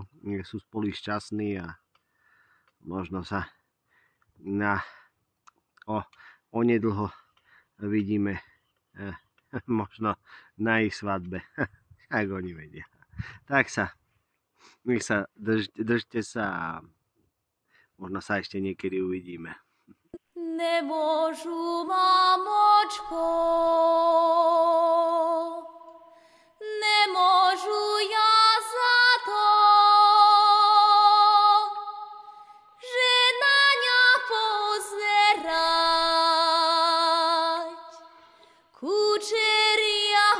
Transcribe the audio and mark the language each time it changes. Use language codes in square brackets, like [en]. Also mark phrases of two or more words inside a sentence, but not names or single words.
[sk] Nech sú spolu šťastní a možno sa onedlho vidíme možno na ich svadbe. Ak oni vedia. Tak držte sa a možno sa ešte niekedy uvidíme. [uk] Не можу, мамочко, не можу я за то, [sk] že na ňa pozerať. Kučeria